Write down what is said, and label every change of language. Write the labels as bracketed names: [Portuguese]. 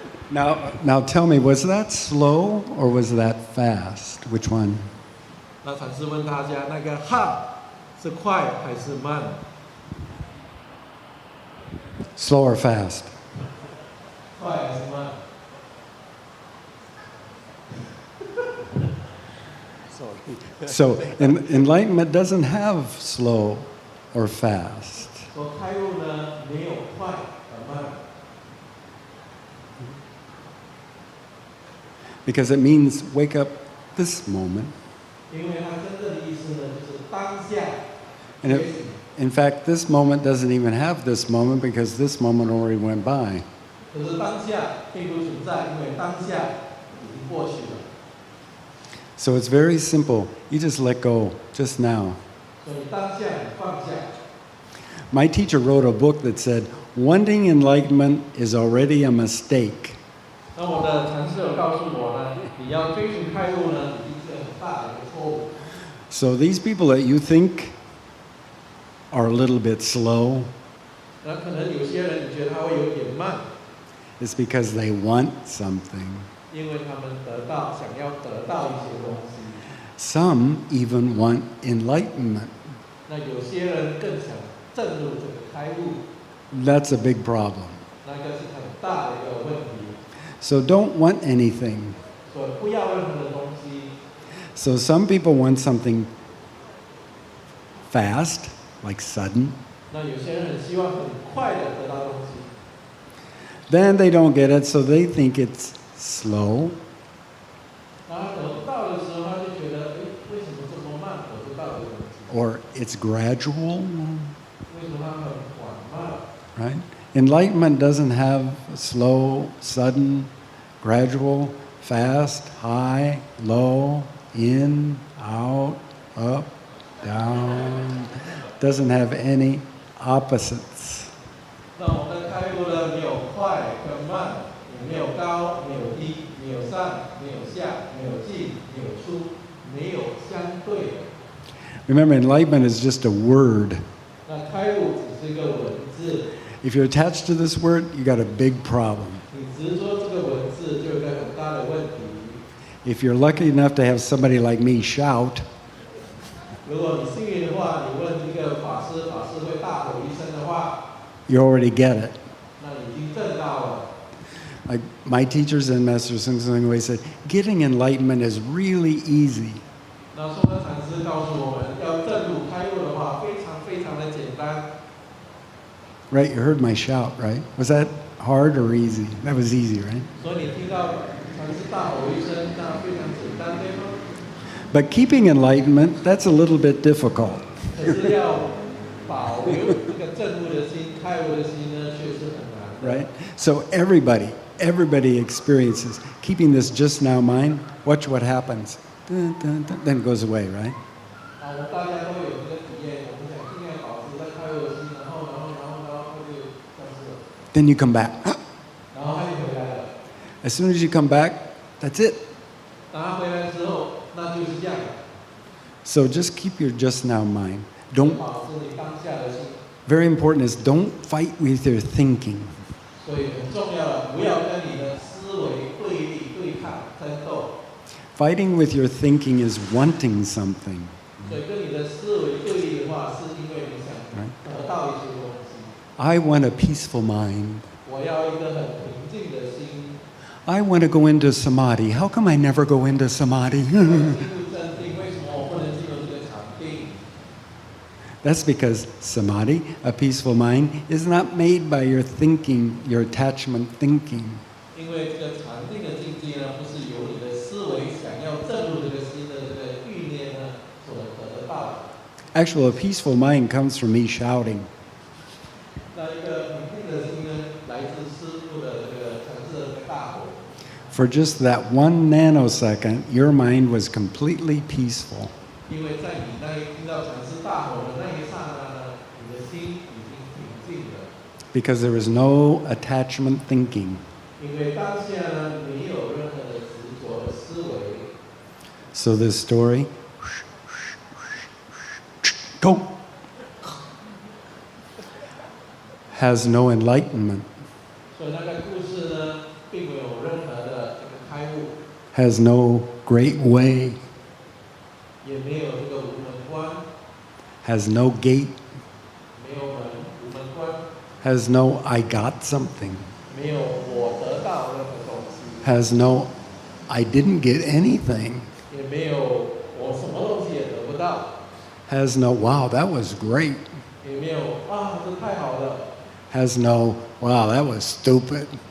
[English] Now tell me, was that slow or was that fast? Which one? [Chinese] 那禅师问大家，那个哈是快还是慢？ [English] Slow or fast? [Chinese] 快还是慢？ [English] So enlightenment doesn't have slow or fast. [Chinese] 说开悟呢，没有快和慢。 [English] Because it means wake up this moment. [Chinese] 因为它真正的意思呢，就是当下。 [English] And in fact, this moment doesn't even have this moment because this moment already went by. [Chinese] 可是当下并不存在，因为当下已经过去了。 [English] So it's very simple. You just let go just now. [Chinese] 所以当下你放下。 [English] My teacher wrote a book that said, wanting enlightenment is already a mistake. [Chinese] 那我的禅师有告诉我呢，你要追寻开悟呢，已经是很大的一个错误。 [English] So these people that you think are a little bit slow, [Chinese] 那可能有些人你觉得他会有点慢， [English] it's because they want something. [Chinese] 因为他们想要得到一些东西。 [English] Some even want enlightenment. [Chinese] 那有些人更想证入这个开悟， [English] That's a big problem. [Chinese] 那个是很大的一个问题。 [English] So don't want anything. [Chinese] 所以不要任何的东西。 [English] So some people want something fast, like sudden. [Chinese] 那有些人很希望很快的得到东西， [English] Then they don't get it, so they think it's slow. [Chinese] 然后得不到的时候，他就觉得，为什么这么慢得不到这个东西？ [English] Or it's gradual, [Chinese] 为什么它很缓慢？ [English] right? Enlightenment doesn't have slow, sudden, gradual, fast, high, low, in, out, up, down. Doesn't have any opposites. [Chinese] 那我们的开悟呢，没有快跟慢，也没有高，没有低，没有上，没有下，没有进，没有出。没有相对的。 [English] Remember, enlightenment is just a word. [Chinese] 那开悟只是一个文字， [English] If you're attached to this word, you got a big problem. [Chinese] 你执着这个文字就有一个很大的问题。 [English] If you're lucky enough to have somebody like me shout, [Chinese] 如果你幸运的话，你问一个法师，法师会大吼一声的话， [English] you already get it. [Chinese] 那你已经证到了。 [English] Like my teachers and Master Sung Sung Wei said, getting enlightenment is really easy. [Chinese] 那松德禅师告诉我们，要证入开悟的话，非常非常的简单。 [English] Right? You heard my shout, right? Was that hard or easy? That was easy, right? [Chinese] 所以你听到禅师大吼一声，那非常简单，对吗？ [English] But keeping enlightenment, that's a little bit difficult. [Chinese] 可是要保留这个证悟的心、开悟的心呢，确实很难。 [English] Right? So everybody experiences keeping this just now mind. Watch what happens. Dun, dun, dun, then it goes away, right? [Chinese] 我们大家都有这个体验，我们想尽量保持在开悟的心，然后就消失了， [English] Then you come back. [Chinese] 然后它就回来了。 [English] As soon as you come back, that's it. [Chinese] 当它回来之后，那就是这样， [English] So just keep your just now mind. Don't. [Chinese] 保持你当下的心。 [English] Very important is don't fight with your thinking. [Chinese] 所以很重要的，不要跟你的思维对立、对抗、争斗。 [English] Fighting with your thinking is wanting something. [Chinese] 所以跟你的思维对立的话，是因为你想得到一些东西。 [English] I want a peaceful mind. [Chinese] 我要一个很平静的心。 [English] I want to go into samadhi. How come I never go into samadhi? [Chinese] 进入真定，为什么我不能进入这个禅定？ [English] That's because samadhi, a peaceful mind, is not made by your thinking, your attachment thinking. [Chinese] 因为这个禅定的境界呢，不是由你的思维想要证入这个心的这个欲念呢所得到的。 [English] Actually, a peaceful mind comes from me shouting. [Chinese] 那一个平静的心呢，来自师父的这个禅师的这个大火。 [English] For just that 1 nanosecond, your mind was completely peaceful. [Chinese] 因为在你那一听到禅师大吼的那一刹那呢，你的心已经平静了。 [English] Because there was no attachment thinking. [Chinese] 因为当下呢，没有任何的执着的思维。 [English] So this story, go, has no enlightenment, [Chinese] 所以那个故事呢，并没有任何的这个开悟， [English] has no great way, [Chinese] 也没有这个无门关， [English] has no gate, [Chinese] 没有门无门关， [English] has no I got something, [Chinese] 没有我得到任何东西， [English] has no I didn't get anything, [Chinese] 也没有我什么东西也得不到， [English] has no wow, that was great, [Chinese] 也没有啊，这太好了， [English] has no wow, that was stupid,